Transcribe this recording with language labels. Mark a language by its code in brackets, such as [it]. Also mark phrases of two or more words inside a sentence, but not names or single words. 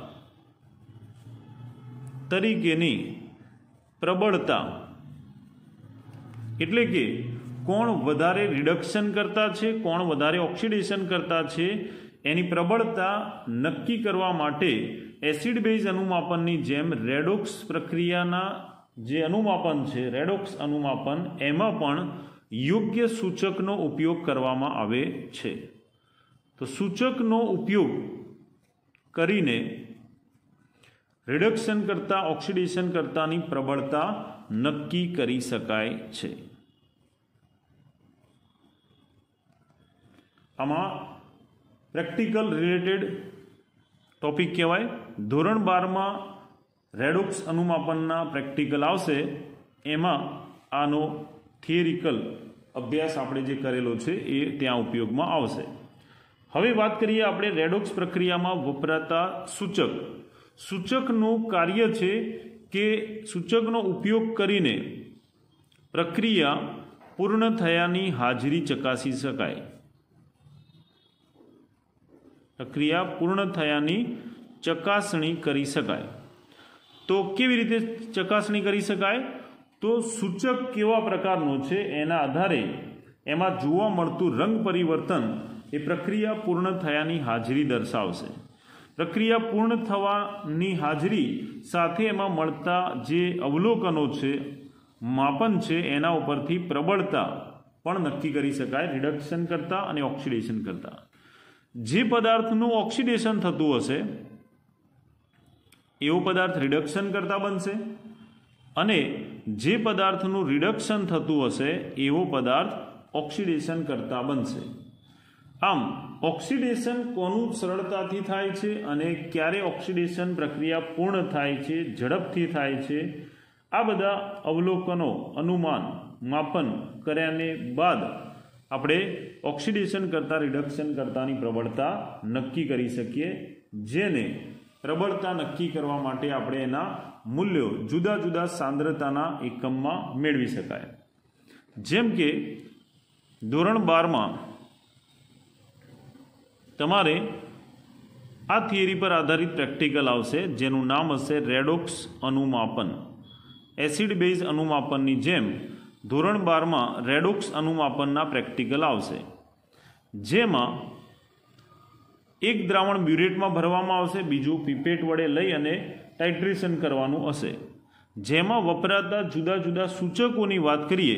[gu] તરીકેની પ્રબળતા એટલે કે કોણ વધારે રિડક્શન કરતા છે કોણ વધારે ઑક્સિડેશન કરતા છે એની પ્રબળતા નક્કી કરવા માટે [en] acid base [gu] અનુમાપનની જેમ રેડૉક્સ પ્રક્રિયાના જે અનુમાપન છે રેડૉક્સ અનુમાપન એમાં પણ યોગ્ય સૂચકનો ઉપયોગ કરવામાં આવે છે। તો સૂચકનો ઉપયોગ કરીને રિડક્શન કરતા ઑક્સિડેશન કરતાની પ્રબળતા નક્કી કરી શકાય છે। [en] आमां practical related topic कहेवाय। [gu] ધોરણ 12 માં રેડૉક્સ અનુમાપનના પ્રેક્ટિકલ આવશે એમાં આનો થિયરિકલ અભ્યાસ આપણે જે કરેલો છે એ ત્યાં ઉપયોગમાં આવશે। હવે વાત કરીએ આપણે રેડૉક્સ પ્રક્રિયામાં વપરાતા સૂચક। સૂચકનું કાર્ય છે કે સૂચકનો ઉપયોગ કરીને પ્રક્રિયા પૂર્ણ થયાની હાજરી ચકાસી શકાય। પ્રક્રિયા પૂર્ણ થયાની ચકાસણી કરી શકાય। તો કેવી રીતે ચકાસણી કરી શકાય? તો સૂચક કેવા પ્રકારનો છે એના આધારે એમાં જોવા મળતું રંગ પરિવર્તન એ પ્રક્રિયા પૂર્ણ થયાની હાજરી દર્શાવશે। પ્રક્રિયા પૂર્ણ થવાની હાજરી સાથે એમાં મળતા જે અવલોકનો છે માપન છે એના ઉપરથી પ્રબળતા પણ નક્કી કરી શકાય રિડક્શન કરતા અને ઑક્સિડેશન કરતા। જે પદાર્થનું ઑક્સિડેશન થતું હશે એવો પદાર્થ રિડક્શન કરતા બનશે અને જે પદાર્થનું રિડક્શન થતું હશે એવો પદાર્થ ઑક્સિડેશન કરતા બનશે। આમ ઑક્સિડેશન કોનું સરળતાથી થાય છે અને ક્યારે ઑક્સિડેશન પ્રક્રિયા પૂર્ણ થાય છે ઝડપથી થાય છે આ બધા અવલોકનો અનુમાન માપન કર્યાને બાદ આપણે ઑક્સિડેશન કરતા રિડક્શન કરતાની પ્રબળતા નક્કી કરી શકીએ। જેને પ્રબળતા નક્કી કરવા માટે આપણે એના મૂલ્યો જુદા જુદા સાંદ્રતાના એકમમાં મેળવી શકાય। જેમ કે ધોરણ 12 માં તમારે આ થિયરી પર આધારિત પ્રેક્ટિકલ આવશે જેનું નામ હશે રેડૉક્સ અનુમાપન। [en] acid base [gu] અનુમાપનની જેમ ધોરણ 12માં રેડોક્સ અનુમાપનના પ્રેક્ટિકલ આવશે, જેમાં એક દ્રાવણ બ્યુરેટમાં ભરવામાં આવશે, બીજું પીપેટ વડે લઈ અને ટાઇટ્રેશન કરવાનું હશે, જેમાં વપરાતા જુદા જુદા સૂચકોની વાત કરીએ.